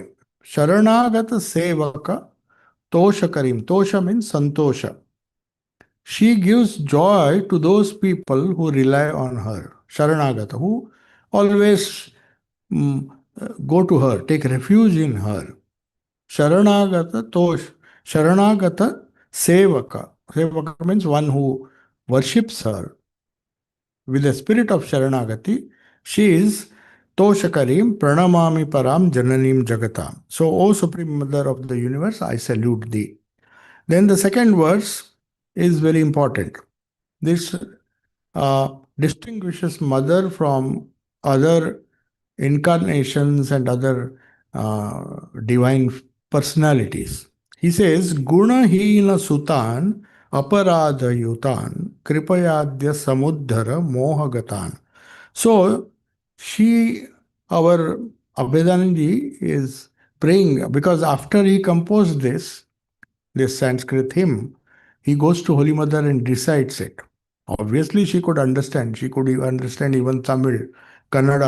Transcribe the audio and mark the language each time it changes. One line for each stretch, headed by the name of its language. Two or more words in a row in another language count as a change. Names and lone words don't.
Sanskrit: शरणागत सेवक तोष करीम्.
English: Tosha means Santosha. She gives joy to those people who rely on her. Sharanagata, who always go to her, take refuge in her.
Sanskrit: शरणागत तोष। शरणागत सेवक.
English: Sevaka means one who worships her with the spirit of Sharanagati. She is
Sanskrit: तोषकरीं प्रणमामि परां जननीं जगताम्.
English: So, O Supreme Mother of the Universe, I salute thee. Then the second verse is very important. This distinguishes Mother from other incarnations and other divine personalities. He says,
Sanskrit: गुण हीन सुतान् अपराध युतान् कृपयाद्य समुद्धर मोहगतान्.
English: So, our Abhedanji is praying because after he composed this Sanskrit hymn, he goes to Holy Mother and recites it. Obviously, she could understand. She could understand even Tamil, Kannada.